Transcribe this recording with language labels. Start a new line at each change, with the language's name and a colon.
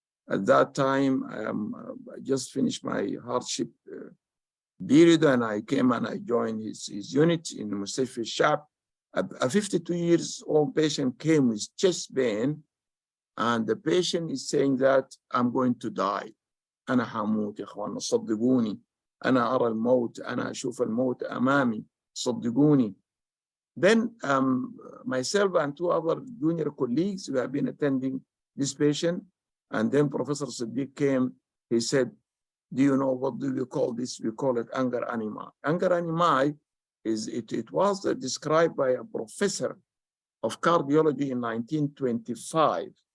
English: At that time, I just finished my hardship period, and I came and I joined his unit in Mustashfa Shab. A 52-year-old patient came with chest pain, and the patient is saying that I'm going to die.
Arabic: أنا حموت يا إخوانا صدقوني. أنا أرى الموت. أنا أشوف الموت أمامي صدقوني.
English: Then myself and two other junior colleagues who have been attending this patient, and then Professor Siddiq came. He said, do you know what do we call this? We call it anger animi. Anger animi it was described by a professor of cardiology in 1925.